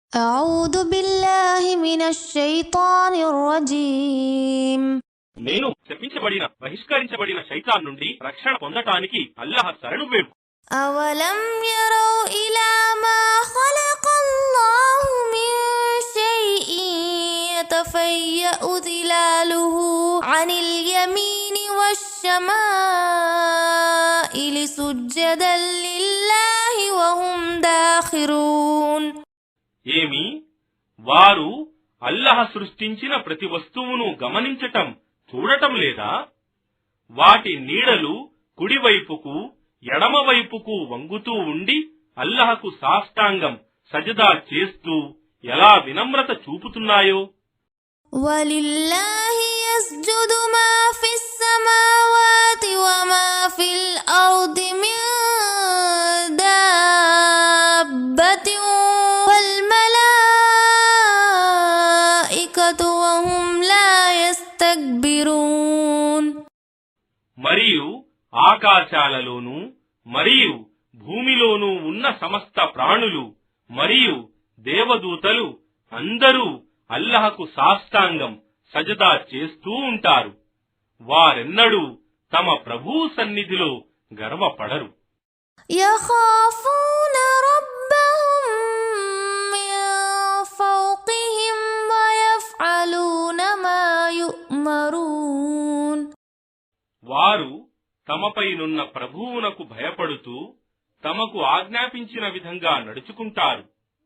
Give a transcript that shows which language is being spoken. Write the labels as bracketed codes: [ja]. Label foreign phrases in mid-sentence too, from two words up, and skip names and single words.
[ar] أعوذ بالله من الشيطان الرجيم [te] నేను శపించబడిన బహిష్కరించబడిన శైతాన్ నుండి రక్షణ పొందటానికి అల్లాహ్ శరణు వేడు. [ar] أولم يروا إلى ما خلق الله من شيء يتفيأ ظلاله عن اليمين والشمائل سجدا لله وهم داخرون [te] ఏమి వారు అల్లాహ్ సృష్టించిన ప్రతి వస్తువును గమనించటం చూడటం లేదా? వాటి నీడలు కుడివైపుకు ఎడమవైపుకు వంగుతూ ఉండి అల్లాహకు సాష్టాంగం సజదా చేస్తూ ఎలా వినమ్రత చూపుతున్నాయో. [ar] ولله يسجد ما في السماوات وما في الأرض من دابة والملائكة وهم لا يستكبرون [te] మరియు ఆకాశాలలోనూ మరియు భూమిలోనూ ఉన్న సమస్త ప్రాణులు మరియు దేవదూతలు అందరూ అల్లాహకు సాష్టాంగం సజదా చేస్తూ ఉంటారు. వారెన్నడూ తమ ప్రభువు సన్నిధిలో గర్వపడరు. [ar] يخافون ربهم من فوقهم ويفعلون ما يؤمرون [te] వారు తమపైనున్న ప్రభువునకు భయపడుతూ తమకు ఆజ్ఞాపించిన విధంగా నడుచుకుంటారు.